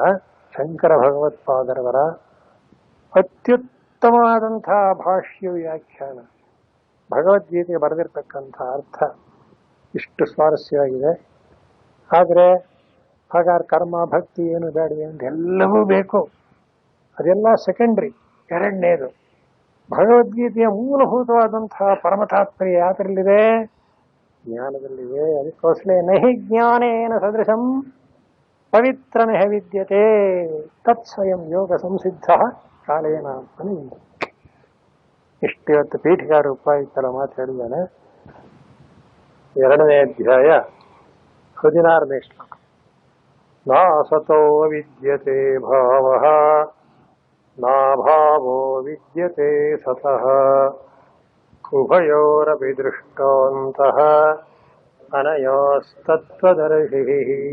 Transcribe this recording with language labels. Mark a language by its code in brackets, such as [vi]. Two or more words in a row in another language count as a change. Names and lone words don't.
[kn] ಶಂಕರ ಭಗವತ್ಪಾದರವರ ಅತ್ಯುತ್ತಮವಾದಂತಹ ಭಾಷ್ಯ ವ್ಯಾಖ್ಯಾನ, ಭಗವದ್ಗೀತೆಗೆ ಬರೆದಿರ್ತಕ್ಕಂಥ ಅರ್ಥ ಇಷ್ಟು ಸ್ವಾರಸ್ಯವಾಗಿದೆ. ಆದರೆ ಹಾಗಾದ್ರೆ ಕರ್ಮ ಭಕ್ತಿ ಏನು ಬೇಡ ಅಂತ ಎಲ್ಲವೂ ಬೇಕು, ಅದೆಲ್ಲ ಸೆಕೆಂಡ್ರಿ. ಎರಡನೇದು ಭಗವದ್ಗೀತೆಯ ಮೂಲಭೂತವಾದಂತಹ ಪರಮ ತಾತ್ಪರ್ಯ ಯಾವ್ದ್ರಲ್ಲಿದೆ? ಜ್ಞಾನದಲ್ಲಿದೆ. [sa] ಅದಕ್ಕೋಸ್ಕರ ನಹಿ ಜ್ಞಾನೇನ ಸದೃಶಂ ಪವಿತ್ರನ ವಿದ್ಯತೆ ತತ್ ಸ್ವಯಂ ಯೋಗ ಸಂಸಿದ್ಧ ಕಾಲೇನ ಅಂತ. [kn] ಇಷ್ಟು ಇವತ್ತು ಪೀಠಿಕಾ ರೂಪಾಯಿತರ ಮಾತು ಹೇಳಿದ್ದಾನೆ. 2ನೇ ಅಧ್ಯಾಯ 16ನೇ ಶ್ಲೋಕ. [sa] ನಾಸತೋ ವಿದ್ಯತೆ ಭಾವಃ ನಾಭಾವೋ ವಿದ್ಯತೆ ಸತಃ ಉಭಯೋರಪಿ ದೃಷ್ಟೋಂತಃ ಅನಯೋಸ್ತತ್ವದರ್ಶಿಃ.